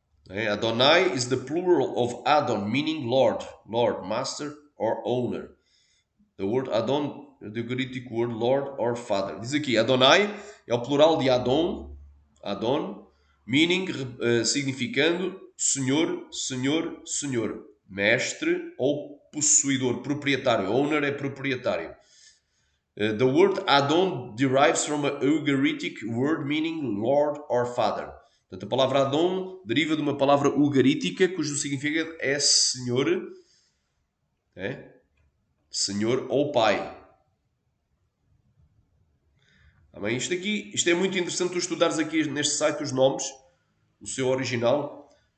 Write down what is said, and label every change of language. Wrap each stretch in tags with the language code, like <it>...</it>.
<en>Adonai is the plural of Adon, meaning Lord, Master or Owner. The word Adon, the Ugaritic word Lord or Father.</en> <pt>Diz aqui, Adonai é o plural de Adon, meaning, significando Senhor, Senhor, Senhor. Mestre ou possuidor, proprietário. Owner é proprietário.</pt> <en>The word Adon derives from a Ugaritic word meaning Lord or Father.</en> <pt>Portanto, a palavra Adon deriva de uma palavra ugarítica cujo significado é Senhor, Senhor ou Pai. Amém? Isto é muito interessante tu estudares aqui neste site os nomes, o seu original.</pt>